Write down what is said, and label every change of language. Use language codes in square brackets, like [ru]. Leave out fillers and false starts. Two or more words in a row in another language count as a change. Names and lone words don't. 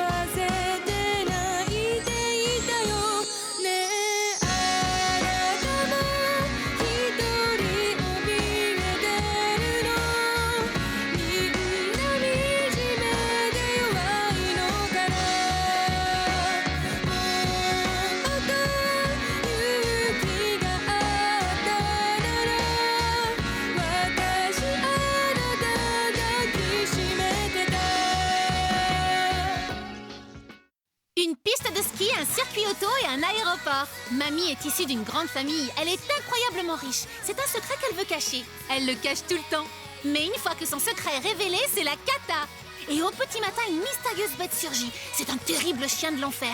[ja] せて泣いていたよねえあなたも一人怯えてるのみんな惨めで弱いのかなもっと勇気があったなら私あなた抱きしめてた [fr] Une piste de ski, un circuit auto et un aéroport. Mamie est issue d'une grande famille. Elle est incroyablement riche. C'est un secret qu'elle veut cacher. Elle le cache tout le temps. Mais une fois que son secret est révélé, c'est la cata. Et au petit matin, une mystérieuse bête surgit. C'est un terrible chien de l'enfer.